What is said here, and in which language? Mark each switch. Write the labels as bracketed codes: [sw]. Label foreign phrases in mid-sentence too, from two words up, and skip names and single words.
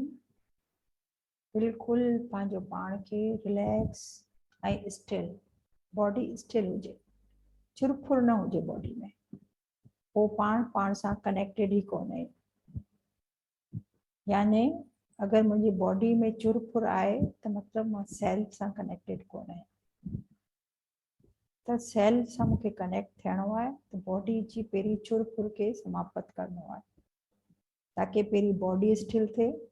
[sd] बिल्कुलु पंहिंजो पाण खे रिलैक्स ऐं [en] still, body still [sd] हुजे, चुरफुर न हुजे बॉडी में। पोइ पाण सां कनेक्टेड ई कोन्हे। याने अगर मुंहिंजी बॉडी में चुरफुर आहे त मतिलबु मां सेल्फ सां कनेक्टेड कोन आहियां। त सेल्फ सां मूंखे कनेक्ट थियणो आहे त बॉडी जी पहिरीं चुरफुर खे समाप्त करणो आहे ताकि पहिरीं बॉडी स्टिल थिए।